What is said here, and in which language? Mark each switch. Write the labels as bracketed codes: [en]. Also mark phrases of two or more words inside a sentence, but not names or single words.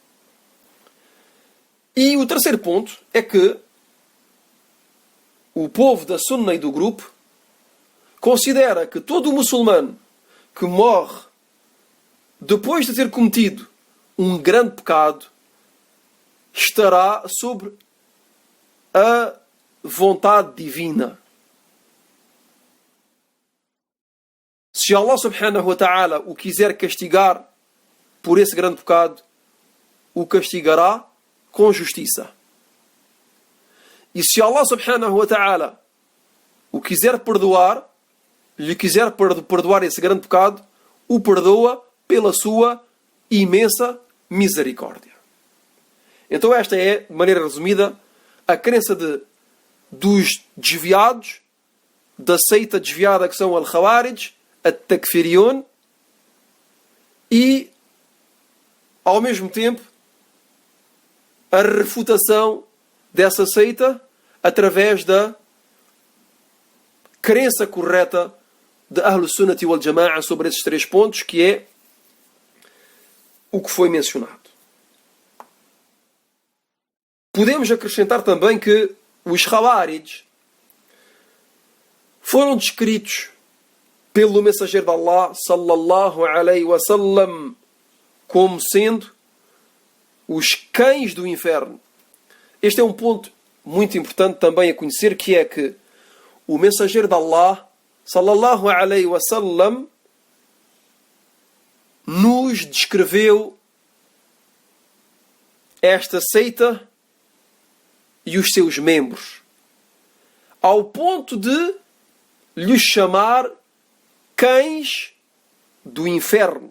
[pt] E o terceiro ponto é que o povo da Sunna e do grupo considera que todo muçulmano que morre depois de ter cometido um grande pecado estará sobre a vontade divina. Se [ar] الله سبحانه وتعالى [pt] o quiser castigar por esse grande pecado, o castigará com justiça. E se [ar] الله سبحانه وتعالى [pt] o quiser perdoar, lhe quiser perdoar esse grande pecado, o perdoa pela sua imensa misericórdia. Então esta é, de maneira resumida, a crença dos desviados, da seita desviada que são al-Khawarij, at-Takfiriyun, e, ao mesmo tempo, a refutação dessa seita através da crença correta de [ar] أهل السنة والجماعة [pt] sobre esses três pontos, que é o que foi mencionado. Podemos acrescentar também que os Khawarij foram descritos pelo mensageiro de Allah [ar] صلى الله عليه وسلم [pt] como sendo os cães do inferno. Este é um ponto muito importante também a conhecer, que é que o mensageiro de Allah [ar] صلى الله عليه وسلم [pt] nos descreveu esta seita e os seus membros, ao ponto de lhes chamar cães do inferno.